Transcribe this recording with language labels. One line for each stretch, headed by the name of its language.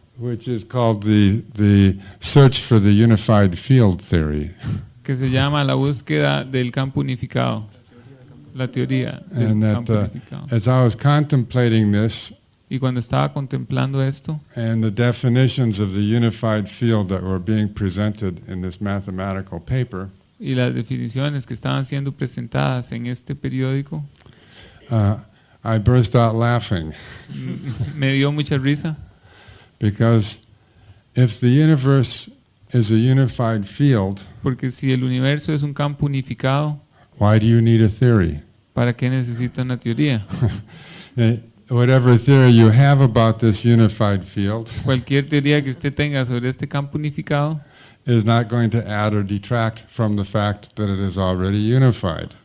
English: which is called the search for the unified field theory.
Spanish: que se llama la búsqueda del campo unificado, la teoría del
English: And that
Spanish: campo unificado.
English: as I was contemplating this
Spanish: Y cuando estaba contemplando esto
English: and the definitions of the unified field that were being presented in this mathematical paper,
Spanish: y las definiciones que estaban siendo presentadas en este periódico,
English: I burst out laughing
Spanish: me dio mucha risa,
English: because if the universe is a unified field,
Spanish: porque si el universo es un campo unificado,
English: why do you need a theory?
Spanish: ¿Para qué necesita una teoría?
English: Whatever theory you have about this unified field
Spanish: Cualquier teoría que usted tenga sobre este campo unificado
English: is not going to add or detract from the fact that it is already unified.